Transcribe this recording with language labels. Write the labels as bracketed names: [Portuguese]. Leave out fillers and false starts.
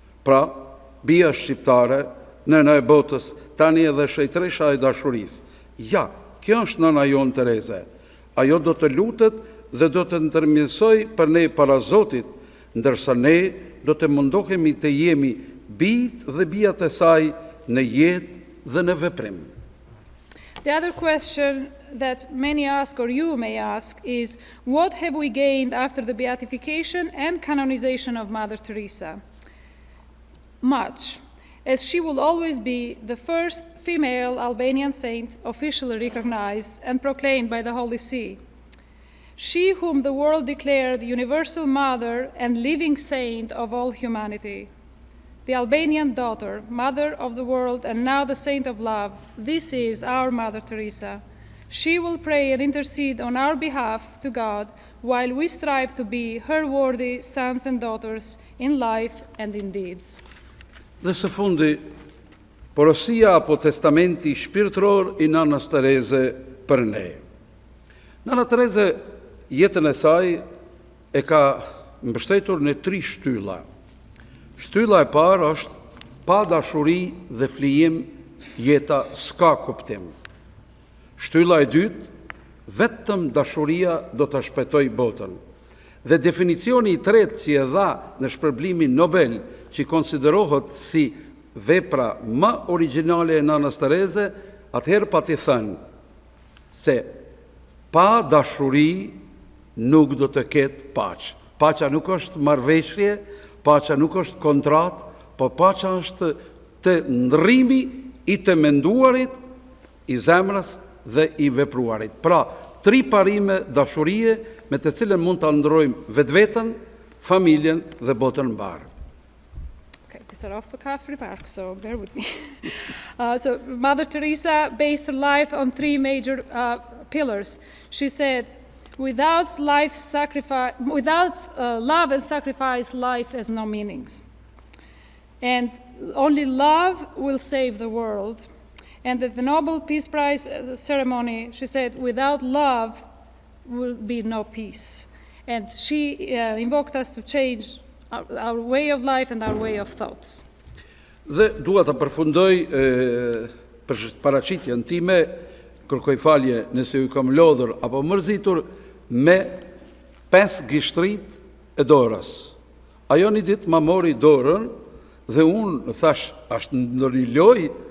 [Albanian] Pra, bia shqiptare, nëna e botës, tani edhe shejtresha e dashurisë. Ja, kjo është nëna jonë Tereze. Ajo do të lutet dhe do të ndërmjetësoj për ne para Zotit, ndërsa ne do të mundohemi të jemi bijtë dhe bijat e saj në jetë dhe në veprim. [English] The other question that many ask, or you may ask, is what have we gained after the beatification and canonization of Mother Teresa? Much, as she will always be the first female Albanian saint officially recognized and proclaimed by the Holy See. She whom the world declared universal mother and living saint of all humanity. The Albanian daughter, mother of the world, and now the saint of love. This is our Mother Teresa. She will pray and intercede on our behalf to God while we strive to be her worthy sons and daughters in life and in deeds. [Albanian] Dhe së fundi, porosia apo testamenti shpirtëror i Nënës Tereze për ne. Nëna Tereze jetën e saj e ka mbështetur në 3 shtylla. Shtylla e parë është pa dashuri dhe flijim jeta s'ka kuptim. Shtylla e dytë, vetëm dashuria do të shpëtoj botën. Dhe definicioni i tretë që e dha në shpërblimin Nobel, që konsiderohet si vepra më origjinale e Nënës Tereze, atëherë pa t'i thënë se pa dashuri nuk do të ketë paqë. Paqja nuk është marrëveshje, paqja nuk është kontratë, po paqja është të ndrrimi i të menduarit, i zemrës dhe i vepruarit. Pra, 3 parime dashurie me të cilën mund të ndrojmë vetveten, familjen dhe botën mbar. [English] Okay, these are off-the-cuff remarks, so bear with me. So Mother Teresa based her life on 3 major pillars. She said, without love and sacrifice, life has no meanings. And only love will save the world. And at the Nobel Peace Prize ceremony, she said, without love will be no peace. And she invoked us to change our way of life and our way of thoughts. [Albanian] Dhe dua të përfundoj për paraqitjen time, kërkoj falje nëse ju kam lodhur apo mërzitur, me 5 gishtrit e dorës. Ajo një ditë ma mori dorën dhe unë thash, është në një lojë?